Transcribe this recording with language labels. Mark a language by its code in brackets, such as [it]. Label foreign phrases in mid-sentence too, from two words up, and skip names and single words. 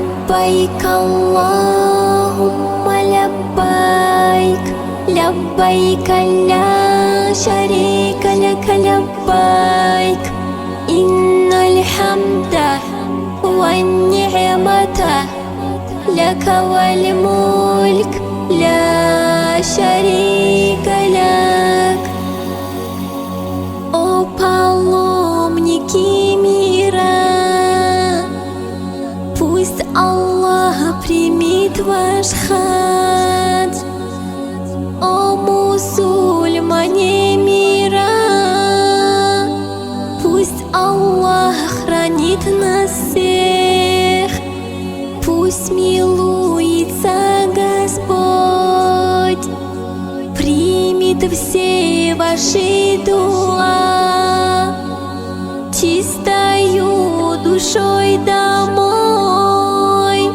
[ar] لبيك اللهم لبيك لبيك لا شريك لك لبيك إن الحمد والنعمة لك والملك لا شريك لك. [ru] О паломники мира, пусть Аллах примет ваш хадж. О мусульмане мира, пусть Аллах хранит нас всех, пусть милуется Господь, примет все ваши дуа, чистою душой домой.